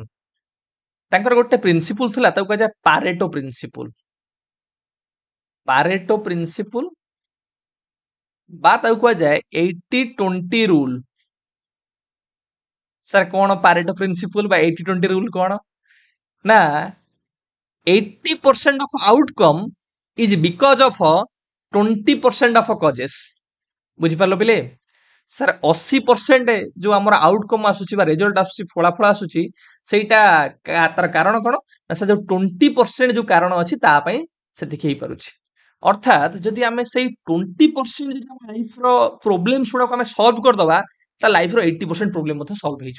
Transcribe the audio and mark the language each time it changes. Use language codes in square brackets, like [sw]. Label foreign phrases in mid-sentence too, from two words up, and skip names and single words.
[or] ତାଙ୍କର ଗୋଟେ ପ୍ରିନ୍ସିପୁଲ ଥିଲା, ତାକୁ କୁହାଯାଏ ପାରେଟୋ ପ୍ରିନ୍ସିପୁଲ। ପାରେଟୋ ପ୍ରିନ୍ସିପୁଲ ବା ତାକୁ କୁହାଯାଏ 80-20 ରୁଲ। ସାର୍ କଣ ପାରେଟୋ ପ୍ରିନ୍ସିପୁଲ ବା 80-20 ରୁଲ କଣ? [en] ନା 80% of outcome is because of 20% of causes। [or] ବୁଝିପାରିଲ ପିଲେ? ସାର୍ 80% ଯୋଉ ଆମର ଆଉଟକମ୍ ଆସୁଛି ବା ରେଜଲ୍ଟ ଆସୁଛି, ଫଳାଫଳ ଆସୁଛି, ସେଇଟା ତାର କାରଣ କଣ? ନା ସେ ଯୋଉ 20% ଯୋଉ କାରଣ ଅଛି ତା ପାଇଁ ସେତିକି ହେଇପାରୁଛି। ଅର୍ଥାତ୍ ଯଦି ଆମେ ସେଇ 20% ଯଦି ଆମ ଲାଇଫର ପ୍ରୋବ୍ଲେମ୍ସ ଗୁଡାକୁ ଆମେ ସଲ୍ଭ କରିଦବା, ତା ଲାଇଫର 80% ପ୍ରୋବ୍ଲେମ ମଧ୍ୟ ସଲ୍ଭ ହେଇଯିବ।